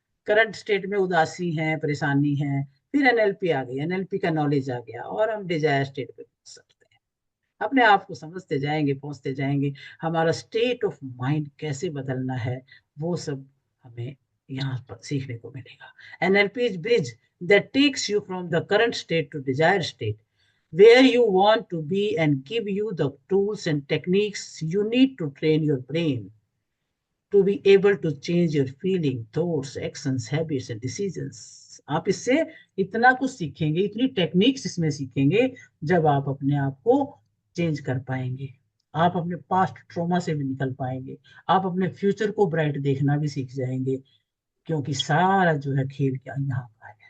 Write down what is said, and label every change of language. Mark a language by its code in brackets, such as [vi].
[hi] Current state में उदासी है, परेशानी है, फिर एनएलपी आ गई, एनएलपी का नॉलेज आ गया, और हम डिजायर स्टेट पे पहुंच सकते हैं। अपने आप को समझते जाएंगे, पहुंचते जाएंगे। हमारा स्टेट ऑफ माइंड कैसे बदलना है, वो सब हमें यहाँ पर सीखने को मिलेगा। [en] NLP is bridge that takes you from the current state to desired state, where you want to be, and give you the tools and techniques you need to train your brain to be able to change your feeling, thoughts, actions, habits and decisions. [hi] आप इससे इतना कुछ सीखेंगे, इतनी techniques इसमें सीखेंगे, जब आप अपने आप को चेंज कर पाएंगे। आप अपने पास्ट ट्रॉमा से भी निकल पाएंगे। आप अपने फ्यूचर को ब्राइट देखना भी सीख जाएंगे, क्योंकि सारा जो है खेल क्या यहाँ का है।